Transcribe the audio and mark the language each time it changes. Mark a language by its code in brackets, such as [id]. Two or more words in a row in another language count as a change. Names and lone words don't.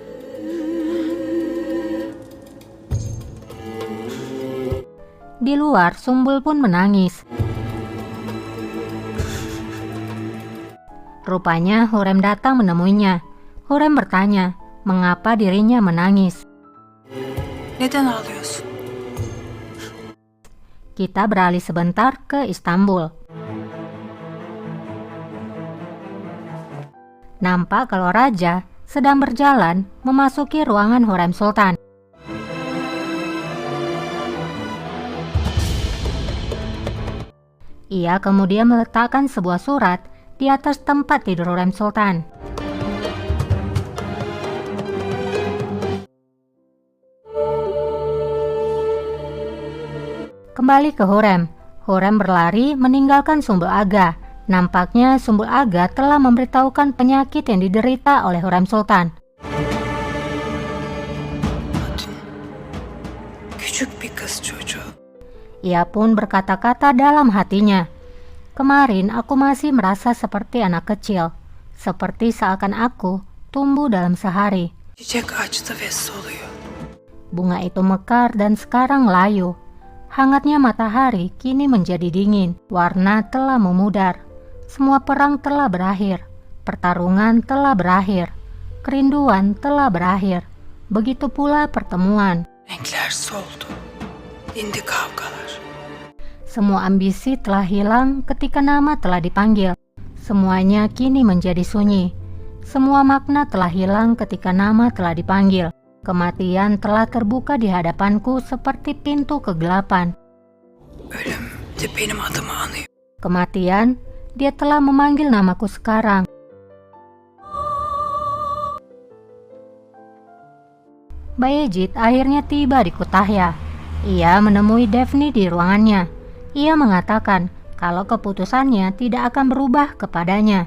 [id] Di luar, Sumbul pun menangis. Rupanya Hurrem datang menemuinya. Hurrem bertanya, mengapa dirinya menangis. [tr] Neden ağlıyorsun? [id] Kita beralih sebentar ke Istanbul. Nampak kalau raja sedang berjalan memasuki ruangan Hurrem Sultan. Ia kemudian meletakkan sebuah surat di atas tempat tidur Hurrem Sultan. Kembali ke Hurrem. Hurrem berlari meninggalkan Sumbul Aga. Nampaknya Sumbul Aga telah memberitahukan penyakit yang diderita oleh Hurrem Sultan. [tr] Küçük bir kız çocuğu. [id] Ia pun berkata-kata dalam hatinya, kemarin aku masih merasa seperti anak kecil, seperti seakan aku tumbuh dalam sehari. [tr] Çiçek açtı ve soluyor. [id] Bunga itu mekar dan sekarang layu. Hangatnya matahari kini menjadi dingin, warna telah memudar. Semua perang telah berakhir, pertarungan telah berakhir, kerinduan telah berakhir. Begitu pula pertemuan. [tr] Renkler soldu. Dindi kavgalar. [id] Semua ambisi telah hilang ketika nama telah dipanggil. Semuanya kini menjadi sunyi. Semua makna telah hilang ketika nama telah dipanggil. Kematian telah terbuka di hadapanku seperti pintu kegelapan. [tr] Ölüm de benim adımı anıyor. [id] Kematian, dia telah memanggil namaku sekarang. Bayezid akhirnya tiba di Kütahya. Ia menemui Daphne di ruangannya. Ia mengatakan kalau keputusannya tidak akan berubah kepadanya.